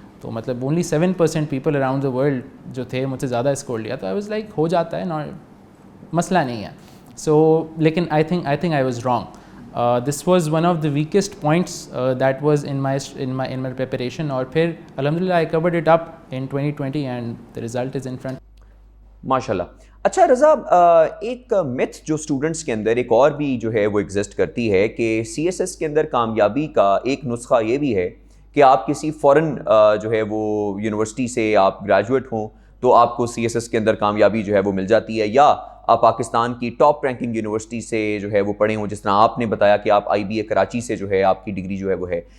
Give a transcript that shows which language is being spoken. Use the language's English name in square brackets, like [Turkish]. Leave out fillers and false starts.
[Urdu] تو مطلب [English] only 7% people around the world [Urdu] جو تھے مجھ سے زیادہ اسکور لیا, تو [English] I was like [Urdu] ہو جاتا ہے, مسئلہ نہیں ہے. [English] So [Urdu] لیکن [English] I think I was wrong. This was one of the weakest points that was in my preparation, [Urdu] اور پھر الحمدللہ [English] I covered it up in 2020 and the result is in front. [Urdu] ماشاءاللہ. اچھا رضا, ایک متھ جو اسٹوڈنٹس کے اندر ایک اور بھی جو ہے وہ ایگزسٹ کرتی ہے کہ CSS کے اندر کامیابی کا ایک نسخہ یہ بھی ہے کہ آپ کسی فورن جو ہے وہ یونیورسٹی سے آپ گریجویٹ ہوں تو آپ کو CSS کے اندر کامیابی جو ہے وہ مل جاتی ہے, یا آپ پاکستان کی ٹاپ رینکنگ یونیورسٹی سے جو ہے وہ پڑھے ہوں, جس طرح آپ نے بتایا کہ آپ IBA کراچی سے جو ہے آپ کی ڈگری جو ہے وہ ہے.